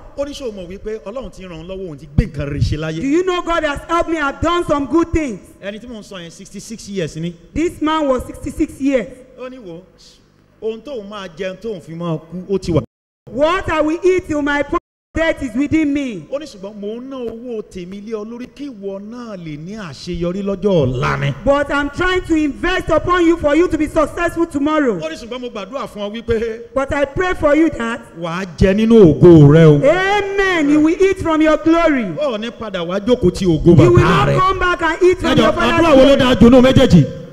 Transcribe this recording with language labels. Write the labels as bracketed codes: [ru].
[yo] Ó ní ṣé o mọ̀ wípé Ọlọ́run ti ràn án lọ́wọ́ òun ti gbé nǹkan rere ṣe láyé. [en] Do you know God has helped me? I've done some good things. [yo] Ẹni tí mò ń sọ yẹn 66 years ni. [en] This man was 66 years. [yo] Ó ní wo ohun tóun máa jẹun tóun fi máa kú ó ti wà. [en] What I will eat till my death is within me. [yo] Ó ní ṣùgbọ́n mò ń ná owó tèmi lé ọ lórí kí ìwọ náà lè ní àṣeyọrí lọ́jọ́ ọ̀la ni. [en] But I'm trying to invest upon you for you to be successful tomorrow. [yo] Ó ní ṣùgbọ́n mo gbàdúrà fún ọ wípé. [en] But I pray for you that. [yo] Wàá jẹ nínú ògo rẹ o. [en] Amen. You will eat from your glory. [yo] Ó ní padà wá jókòó ti ògo bàbá rẹ. [en] You will not come back and eat from your father's [yo] glory. Àdúrà wo ló dáa jù nínú méjèèjì?